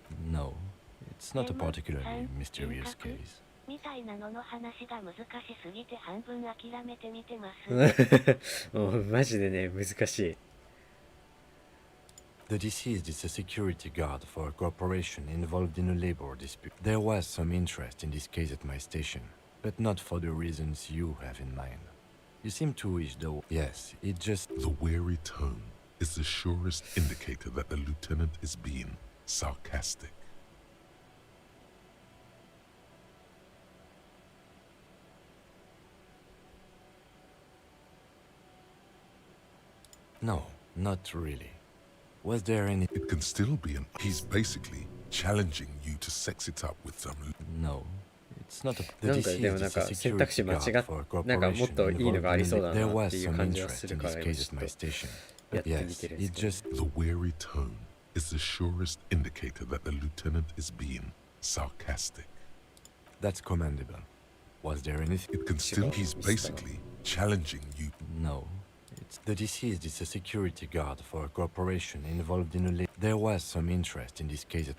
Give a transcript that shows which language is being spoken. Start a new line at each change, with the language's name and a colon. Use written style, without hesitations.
English: No, it's not a particularly mysterious case.
Japanese: みたいなのの話が難しすぎて半分諦めてみてます。もうマジでね、難しい。
English: The deceased is a security guard for a corporation involved in a labor dispute. There was some interest in this case at my station, but not for the reasons you have in mind. You seem to wish though... Yes, it just... The weary tone is the surest indicator that the lieutenant is being sarcastic. No, not really. Was there any... It can still be an... He's basically challenging you to sex it up with some... No, it's not a...
Japanese: なんかでもなんか選択肢間違っなんかもっといいのがありそうだなっていう感じはするから今ちょっとやってみてるんですけど。
English: The weary tone is the surest indicator that the lieutenant is being sarcastic. That's commendable. Was there anything... It can still... He's basically challenging you... No, The deceased is a security guard for a corporation involved in a There was some interest in this case.